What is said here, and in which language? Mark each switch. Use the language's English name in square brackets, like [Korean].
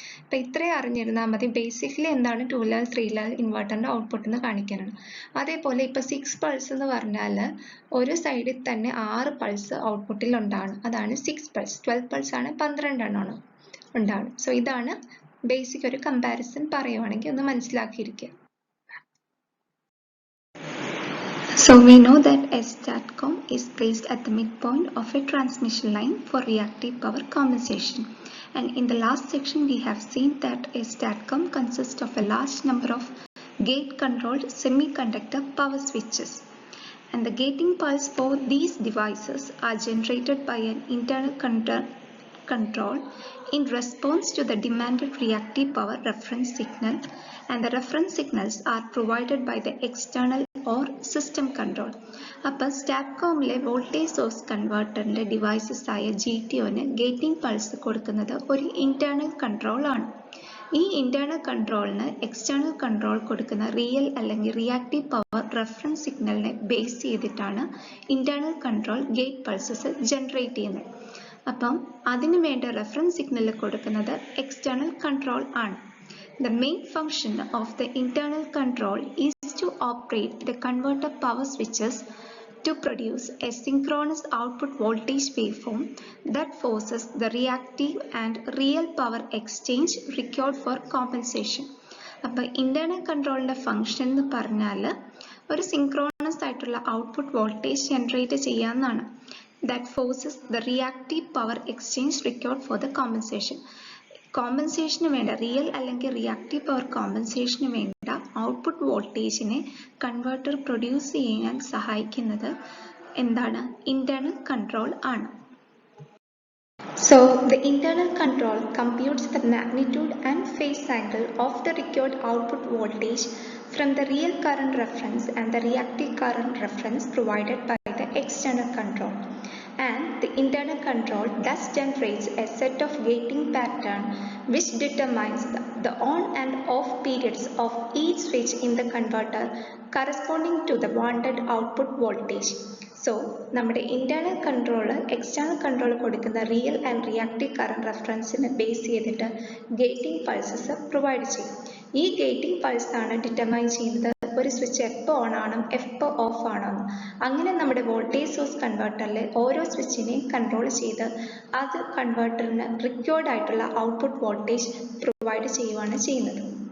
[Malayalam] അപ്പോൾ ഇത്രയും അറിഞ്ഞിരുന്നാൽ മതി ബേസിക്കലി എന്താണ് 2 ലെവൽ 3 ലെവൽ ഇൻവെർട്ടറിൻ്റെ ഔട്ട്പുട്ട് എന്ന് കാണിക്കാനാണ്. അതേപോലെ ഇപ്പോൾ 6 പൾസ് എന്ന് പറഞ്ഞാൽ ഒരു സൈഡിൽ തന്നെ 6 പൾസ് ഔട്ട്പുട്ടിൽ ഉണ്ടാകണം. അതാണ് 6 പൾസ്. 12 പൾസ് ആണ് 12 എണ്ണമാണ് ഉണ്ടാകും. സോ ഇതാണ് ബേസിക് ഒരു കമ്പാരിസൺ പറയുവാണെങ്കിൽ ഒന്ന് മനസ്സിലാക്കിയിരിക്കുക. [English] So we know that a STATCOM is placed at the midpoint of a transmission line for reactive power compensation. And in the last section we have seen that a STATCOM consists of a large number of gate-controlled semiconductor power switches. And the gating pulse for these devices are generated by an internal control in response to the demanded reactive power reference signal, and the reference signals are provided by the external or system control. [Malayalam] അപ്പോൾ സ്റ്റാറ്റ്കോമിലെ voltage source കൺവേർട്ടറിൻ്റെ devices ആയ GTOന് gating pulse കൊടുക്കുന്നത് ഒരു internal control ആണ്. ഈ internal കൺട്രോളിന് external control കൊടുക്കുന്ന real അല്ലെങ്കിൽ reactive power reference സിഗ്നലിനെ base ചെയ്തിട്ടാണ് internal control gate pulses generate ചെയ്യുന്നത്. അപ്പം അതിന് വേണ്ട റെഫറൻസ് സിഗ്നൽ കൊടുക്കുന്നത് എക്സ്റ്റേണൽ കൺട്രോൾ ആണ്. [English] The main function of the internal control is to operate the converter power switches to produce a synchronous output voltage waveform that forces the reactive and real power exchange required for compensation. [Malayalam] അപ്പോൾ internal കൺട്രോളിൻ്റെ function എന്ന് പറഞ്ഞാൽ ഒരു synchronous ആയിട്ടുള്ള output voltage generate ചെയ്യാമെന്നാണ്. [English] That forces the reactive power exchange required for the compensation. [Malayalam] കോമ്പൻസേഷന് വേണ്ട real അല്ലെങ്കിൽ reactive power കോമ്പൻസേഷന് വേണ്ട output വോൾട്ടേജിനെ കൺവേർട്ടർ പ്രൊഡ്യൂസ് ചെയ്യാൻ സഹായിക്കുന്നത് എന്താണ്? ഇന്റേണൽ കൺട്രോൾ ആണ്. [English] So the internal control computes the magnitude and phase angle of the required output voltage from the real current reference and the reactive current reference provided by the external control. And the internal control thus generates a set of gating pattern which determines the on and off periods of each switch in the converter corresponding to the wanted output voltage. [Malayalam] So നമ്മുടെ internal control external control കൊടുക്കുന്ന real and reactive current റെഫറൻസിനെ base ചെയ്തിട്ട് gating pulses provide ചെയ്യും. ഈ gating pulse ആണ് determine ചെയ്യുന്നത് ഒരു switch എപ്പോൾ on ആണ് എപ്പോൾ ഓഫ് ആണോ എന്ന്. അങ്ങനെ നമ്മുടെ വോൾട്ടേജ് സോഴ്സ് കൺവേർട്ടറിലെ ഓരോ സ്വിച്ചിനെയും കൺട്രോൾ ചെയ്ത് അത് കൺവേർട്ടറിന് റിക്വയർഡ് ആയിട്ടുള്ള ഔട്ട്പുട്ട് വോൾട്ടേജ് പ്രൊവൈഡ് ചെയ്യുകയാണ് ചെയ്യുന്നത്.